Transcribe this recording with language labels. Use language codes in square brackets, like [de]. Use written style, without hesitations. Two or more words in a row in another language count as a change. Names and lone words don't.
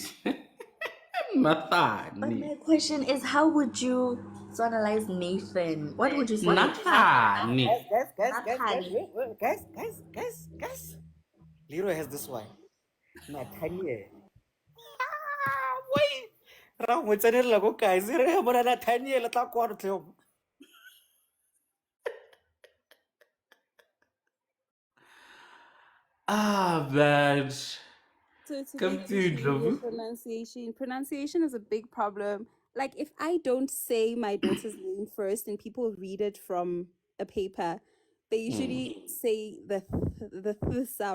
[en] But my Nathani. question is, how would you sonoralize Nathan? What would you say? Nathani. Nathani. Guys. Leroy has this one. Nathaniel. Wait. [tn] Ra mo tsenela go guys. Re bona Nathaniel tla kwa re [en] Man. So to Come make to issue with your Dlovu. pronunciation is a big problem. Like if I don't say my daughter's name first and people read it from a paper, they usually say the sound.